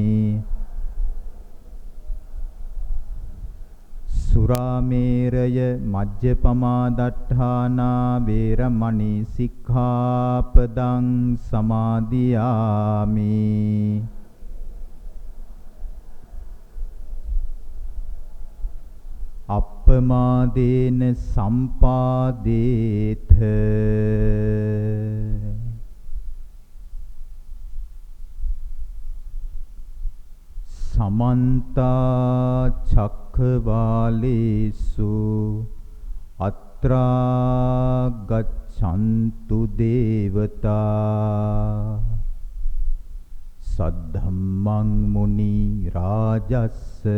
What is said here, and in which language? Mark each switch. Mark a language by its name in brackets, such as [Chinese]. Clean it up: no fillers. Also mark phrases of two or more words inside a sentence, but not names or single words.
[Pali] สุราเมรยมัจจปมาดัฏฐานาเวรมณีสิกขาปดังสมาดิยามิ අප්පමාදේන සම්පාදේත සමන්තා චක්ඛවාලේසු අත්‍රා ගච්ඡන්තු දේවතා සද්ධම්මං මුනි රාජස්ස